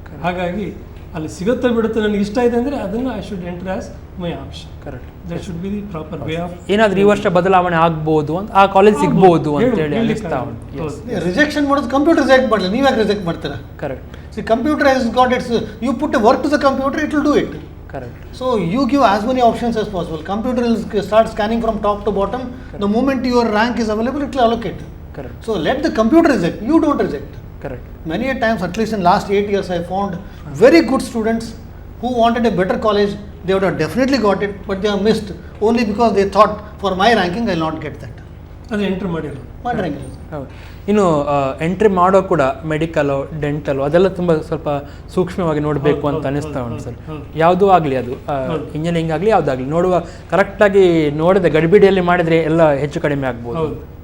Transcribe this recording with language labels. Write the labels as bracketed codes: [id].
[kn] ಹಾಗಾಗಿ ಅಲ್ಲಿ ಸಿಗುತ್ತಾ ಬಿಡುತ್ತೆ ನನಗೆ ಇಷ್ಟ ಇದೆ ಅಂದರೆ ಅದನ್ನು [en] I should enter as my option. Correct. That should be the proper way of. [kn] ಏನಾದರೂ ಈ ವರ್ಷ ಬದಲಾವಣೆ ಆಗ್ಬೋದು ಅಂತ, ಆ ಕಾಲೇಜ್ ಸಿಗ್ಬೋದು ಅಂತೇಳಿ ಅನಿಸ್ತಾ ಉಂಟು. ರಿಜೆಕ್ಷನ್ ಮಾಡೋದು ಕಂಪ್ಯೂಟರ್ ರಿಜೆಕ್ಟ್ ಮಾಡಲಿ, ನೀವು ಯಾಕೆ ರಿಜೆಕ್ಟ್ ಮಾಡ್ತೀರಾ? [en] Correct. See computer has got its, you put a work to the computer, it will do it. Correct. So you give as many options as possible. Computer will start scanning from top to bottom. Correct. The moment your rank is available, it will allocate. Correct. So let the computer reject. You don't reject. Correct. Many a times, at least in last 8 years, I found very good students who wanted a better college. They would have definitely got it, but they have missed only because they thought for my ranking I will not get that. [kn] ಅದು entry ಮಾಡಿರೋ ಮಾಡಿರಂಗಿಲ್ಲ. ಹೌದು. ಇನ್ನು entry ಮಾಡೋ ಕೂಡ medical ಡೆಂಟಲು ಅದೆಲ್ಲ ತುಂಬ ಸ್ವಲ್ಪ ಸೂಕ್ಷ್ಮವಾಗಿ ನೋಡಬೇಕು ಅಂತ ಅನಿಸ್ತಾ ಉಂಟು ಸರ್. ಯಾವುದೂ ಆಗಲಿ, ಅದು ಇಂಜಿನಿಯರಿಂಗ್ ಆಗಲಿ ಯಾವುದಾಗಲಿ ನೋಡುವ ಕರೆಕ್ಟಾಗಿ ನೋಡಿದ ಗಡಿಬಿಡಿಯಲ್ಲಿ ಮಾಡಿದರೆ ಎಲ್ಲ ಹೆಚ್ಚು ಕಡಿಮೆ ಆಗ್ಬೋದು. ಹೌದು.